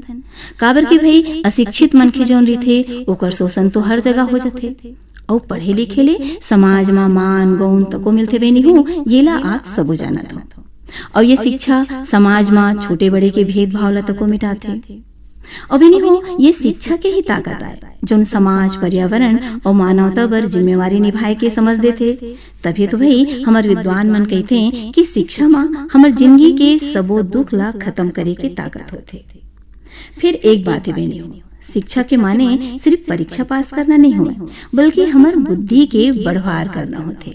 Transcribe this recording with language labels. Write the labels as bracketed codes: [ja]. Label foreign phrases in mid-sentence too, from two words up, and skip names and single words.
[hne] काबर की भाई अशिक्षित मन के जौन रहिथे ओकर शोषण तो हर जगह हो जाथे। और पढ़े लिखे ले समाज में मान गौन तको मिलते बनी हो ये ला आप सबो जानत हो। और ये शिक्षा समाज में छोटे बड़े के भेदभाव ला तको मिटाथे। और बहनी हो ये शिक्षा के ही ताकत है जो समाज पर्यावरण और मानवता पर जिम्मेवारी निभाए के समझ देते। तभी तो भाई हमारे विद्वान मन कहते हैं कि शिक्षा माँ हमार जिंदगी के सबो दुख ला खत्म करे के ताकत होते। फिर एक बात है बहनी हो शिक्षा के माने सिर्फ परीक्षा पास करना नहीं हो बल्कि हमार बुद्धि के बढ़वार करना होते।